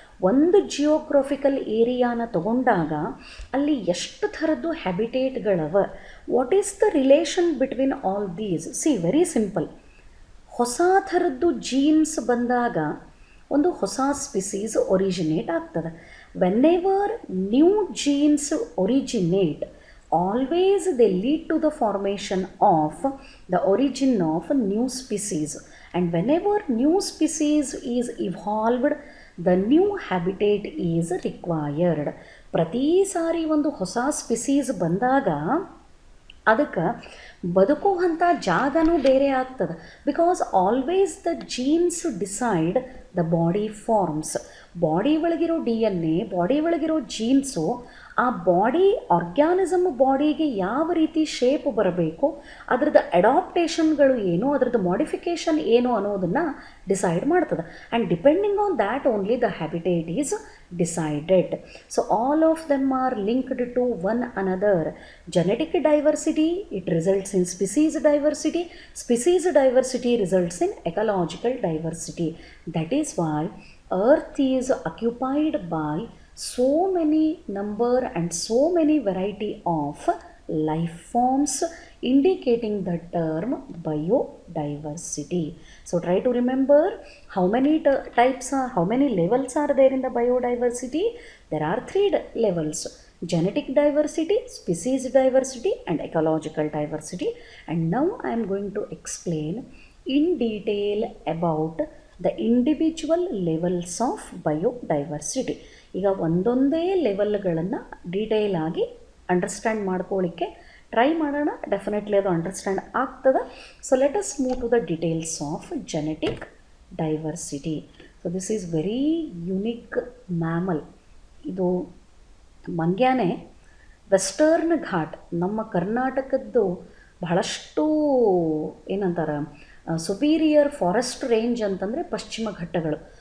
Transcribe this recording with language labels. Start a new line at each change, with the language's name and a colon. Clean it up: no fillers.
Kannada: ಒಂದು ಜಿಯೋಗ್ರಫಿಕಲ್ ಏರಿಯಾನ ತಗೊಂಡಾಗ ಅಲ್ಲಿ ಎಷ್ಟು ಥರದ್ದು ಹ್ಯಾಬಿಟೇಟ್ಗಳವ.
English: What is the relation between all these? See, very simple.
Kannada: ಹೊಸ ಥರದ್ದು ಜೀನ್ಸ್ ಬಂದಾಗ ಒಂದು ಹೊಸ ಸ್ಪಿಸೀಸ್ ಒರಿಜಿನೇಟ್ ಆಗ್ತದೆ.
English: Whenever new genes originate, always they lead to the formation of the origin of a new species, and whenever new species is evolved, the new habitat is required.
Kannada: ಪ್ರತಿ ಸಾರಿ ಒಂದು ಹೊಸ species ಬಂದಾಗ ಅದಕ್ಕೆ ಬದುಕುವಂಥ ಜಾಗನೂ ಬೇರೆ ಆಗ್ತದೆ.
English: Because always the genes decide the body forms.
Kannada: Body ಒಳಗಿರೋ DNA, body ಒಳಗಿರೋ jeans ಆ ಬಾಡಿ ಆರ್ಗ್ಯಾನಿಸಮ್ ಬಾಡಿಗೆ ಯಾವ ರೀತಿ ಶೇಪ್ ಬರಬೇಕು, ಅದರದ್ದು ಅಡಾಪ್ಟೇಷನ್ಗಳು ಏನು, ಅದರದ್ದು ಮಾಡಿಫಿಕೇಷನ್ ಏನು ಅನ್ನೋದನ್ನು ಡಿಸೈಡ್ ಮಾಡ್ತದೆ.
English: And depending on that only the habitat is decided. So all of them are linked to one another. Genetic diversity, it results in species diversity. Species diversity results in ecological diversity. That is why Earth is occupied by so many number and so many variety of life forms, indicating the term biodiversity. So try to remember how many types are, how many levels are there in the biodiversity. There are 3 levels: genetic diversity, species diversity, and ecological diversity. And now I am going to explain in detail about the individual levels of biodiversity.
Kannada: ಈಗ ಒಂದೊಂದೇ ಲೆವೆಲ್ಗಳನ್ನು detail ಆಗಿ understand ಮಾಡ್ಕೊಳ್ಳಿಕ್ಕೆ try ಮಾಡೋಣ. Definitely ಅದು understand ಆಗ್ತದೆ.
English: So let us move to the details of genetic diversity. So this is very unique mammal.
Kannada: ಇದು ಮಂಗ್ಯಾನೆ western ghat, ನಮ್ಮ ಕರ್ನಾಟಕದ್ದು ಬಹಳಷ್ಟು ಏನಂತಾರೆ ಸುಪೀರಿಯರ್ ಫಾರೆಸ್ಟ್ ರೇಂಜ್ ಅಂತಂದರೆ ಪಶ್ಚಿಮ ಘಟ್ಟಗಳು.